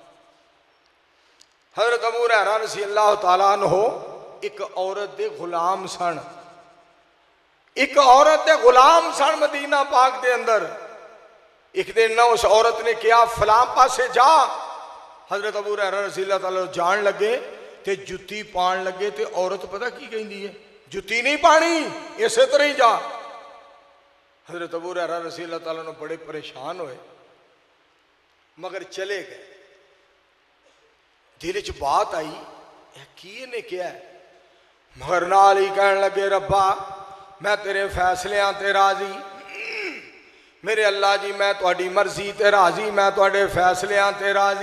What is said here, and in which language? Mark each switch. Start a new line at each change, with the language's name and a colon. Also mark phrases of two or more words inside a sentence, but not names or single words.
Punjabi: हजरत अबू हुरैरा
Arabic: رضي الله تعالى عنه
Punjabi: ਏਕ ਔਰਤ ਦੇ ਗ਼ੁਲਾਮ ਸਨ, ਏਕ ਔਰਤ ਦੇ ਗ਼ੁਲਾਮ ਸਨ ਮਦੀਨਾ ਪਾਕ ਦੇ ਅੰਦਰ। ਏਕ ਦਿਨ ਨਾ ਉਸ ਔਰਤ ਨੇ ਕਹਾ ਫਲਾਂ ਪਾਸੇ ਜਾ। हजरत अबू हुरैरा
Arabic: رضي الله تعالى
Punjabi: ਜਾਣ ਲੱਗੇ ਤੇ ਜੁੱਤੀ ਪਾਣ ਲੱਗੇ, ਤੇ ਔਰਤ ਪਤਾ ਕੀ ਕਹਿਤੀ ਹੈ, ਜੁੱਤੀ ਨਹੀਂ ਪਾਣੀ, ਇਸੇ ਤਰ੍ਹਾਂ ਹੀ ਜਾ। हजरत अबू हुरैरा
Arabic: رضي الله تعالى
Punjabi: ਨੇ ਬੜੇ ਪਰੇਸ਼ਾਨ ਹੋਏ, ਮਗਰ ਚਲੇ ਗਏ। ਦਿਲ ਚ ਬਾਤ ਆਈ ਕੀ ਨੇ ਕਿਆ ਹੈ, ਮਗਰ ਨਾਲ ਹੀ ਕਹਿਣ ਲੱਗੇ ਰੱਬਾ ਮੈਂ ਤੇਰੇ ਫ਼ੈਸਲਿਆਂ ਤੇ ਰਾਜ਼ੀ, ਮੇਰੇ ਅੱਲਾਹ ਜੀ ਮੈਂ ਤੁਹਾਡੀ ਮਰਜ਼ੀ ਤੇ ਰਾਜ਼ੀ, ਮੈਂ ਤੁਹਾਡੇ ਫ਼ੈਸਲਿਆਂ ਤੇ ਰਾਜ਼ੀ।